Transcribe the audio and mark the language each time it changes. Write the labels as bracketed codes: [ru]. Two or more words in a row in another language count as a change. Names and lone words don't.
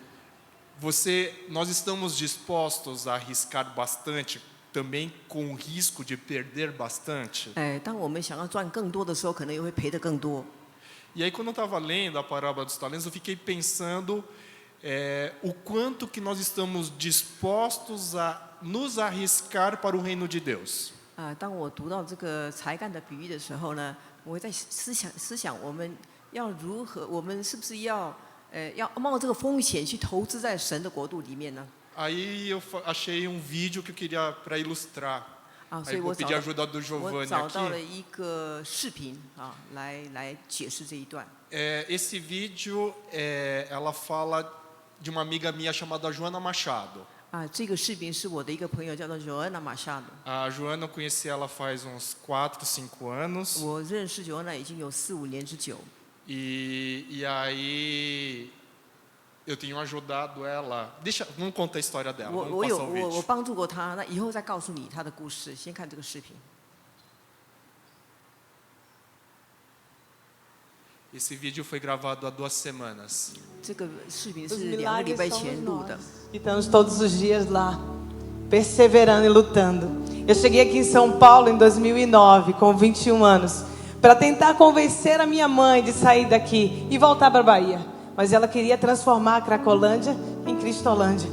[pt] Nós estamos dispostos a arriscar bastante, também com o risco de perder bastante. [zh] 当我们想要赚更多的时候，可能也会赔得更多。 [pt] E aí, quando eu estava lendo a parábola dos talentos, eu fiquei pensando o quanto que nós estamos dispostos a nos arriscar para o reino de Deus. [zh] 当我读到这个才干的比喻的时候呢，我会在思想我们要如何，我们是不是要冒这个风险去投资在神的国度里面呢？ [pt] Aí eu achei um vídeo que eu queria para ilustrar. [zh] 所 [pt] Aí [zh] 以 [pt] vou [zh] 我 [pt] pedir a ajuda do [zh] 我 [pt] Giovanni [zh] 找到了 [pt] aqui. [zh] 一个视频来解释这一段。 [pt] Esse vídeo, ela fala de uma amiga minha chamada Joana Machado. [zh] 这个视频是我的一个朋友叫做 Joana Machado。 [pt] A Joana, eu conheci ela faz uns 4, 5 anos. [zh] 我认识 Joana 已经有4、5年之久。 [pt] E aí eu tenho ajudado ela. Vamos contar a história dela. [zh] 我 [pt] Vamos passar o vídeo. [zh] 我帮助过她，那以后再告诉你她的故事。先看这个视频。 [pt] Esse vídeo foi gravado há 2 semanas. [zh] 这个视频 [pt] Os [zh] 是2个礼 [pt] milagres [zh] 拜 [pt] somos [zh] 前录的。 [pt] nós, que estamos todos os dias lá, perseverando e lutando. Eu cheguei aqui em São Paulo em 2009, com 21 anos, para tentar convencer a minha mãe de sair daqui e voltar para a Bahia. Mas ela queria transformar a Cracolândia em Cristolândia.